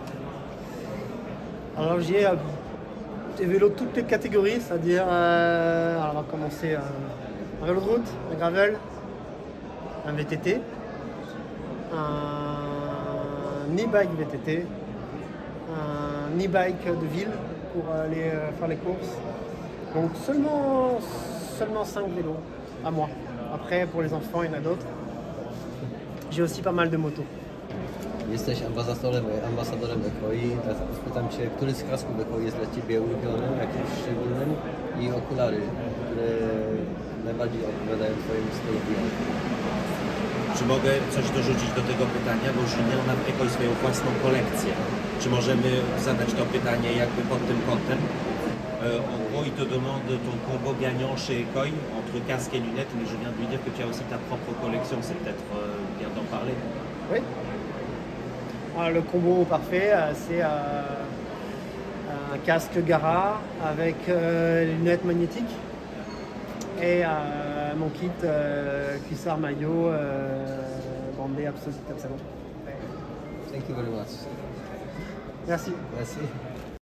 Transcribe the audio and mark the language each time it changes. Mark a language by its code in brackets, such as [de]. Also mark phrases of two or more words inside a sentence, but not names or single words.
[fr] Alors j'ai des vélos de toutes les catégories, c'est-à-dire, alors on va commencer un vélo de route, un gravel, un VTT, un e-bike VTT, un e-bike de ville pour aller faire les courses. Donc seulement 5 vélos à moi. Après, pour les enfants, il y en a d'autres. J'ai aussi pas mal de motos. [pl] Jesteś ambasadorem Ekoi. Spytam Cię, który z kasków Ekoi jest dla Ciebie ulubionym, jakimś szczególnym i okulary, które najbardziej odpowiadają Twojemu stylowi. Czy mogę coś dorzucić do tego pytania, bo Julien ma w Ekoi swoją własną kolekcję. Czy możemy zadać to pytanie jakby pod tym kątem? [fr] En gros, il te demande ton combo gagnant chez Koi entre casque et lunettes, mais je viens de lui dire que tu as aussi ta propre collection. C'est peut-être bien d'en parler. Oui. Alors, le combo parfait, c'est un casque Gara avec les lunettes magnétiques et mon kit cuissard maillot bandé absolument. [en] Thank you very much. [fr] Merci. Merci.